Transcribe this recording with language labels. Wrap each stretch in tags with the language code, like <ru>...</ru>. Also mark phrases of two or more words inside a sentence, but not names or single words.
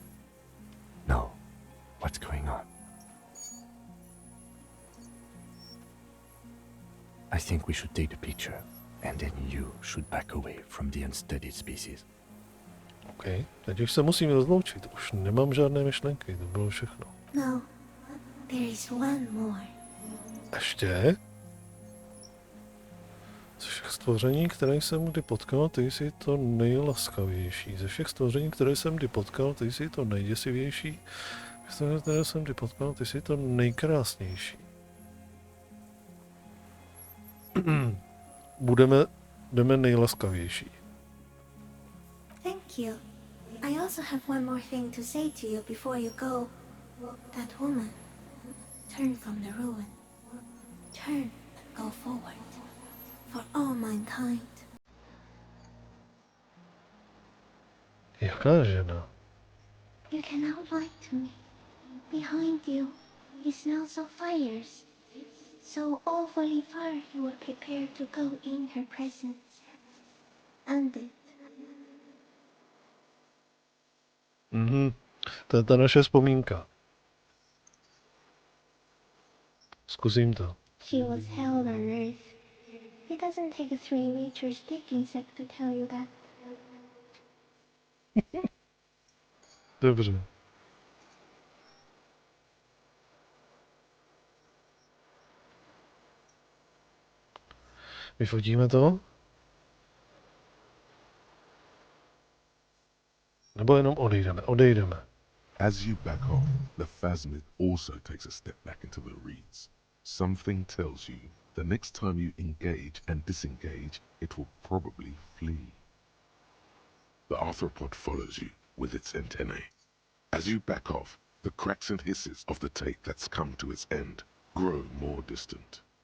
<en>No. What's going on? I think we should take the picture, and then you should back away from the unstudied species.</en> <cs>OK, teď už se musím rozloučit, už nemám žádné myšlenky, to bylo všechno.</cs> <en>No, there is one more.</en> <cs>Ještě? Ze všech stvoření, které jsem kdy potkal, ty jsi to nejlaskavější. Ze všech stvoření, které jsem kdy potkal, ty jsi to nejděsivější. Ze stvoření, které jsem kdy potkal, ty jsi to nejkrásnější. Jdeme nejlaskavější.</cs> <en>Thank you. I also have one more thing to say to you before you go. That woman, turn from the ruin. Turn and go forward. For all mankind.</en> <cs>Jaká žena?</cs> <en>You cannot lie to me. Behind you, you smell of fires. So awfully far you were prepared to go in her presence. And it.</en> <cs>To je ta naše vzpomínka. Zkusím to.</cs> <en>She was held on earth. It doesn't take a 3-meter stick insect to tell you that.</en> <cs>Dobře. Vyfotíme to? Nebo jenom odejdeme? Odejdeme.</cs> <en>As you back off, the Phasmid also takes a step back into the reeds. Something tells you the next time you engage and disengage, it will probably flee. The arthropod follows you with its antennae. As you back off, the cracks and hisses of the tape that's come to its end grow more distant.</en>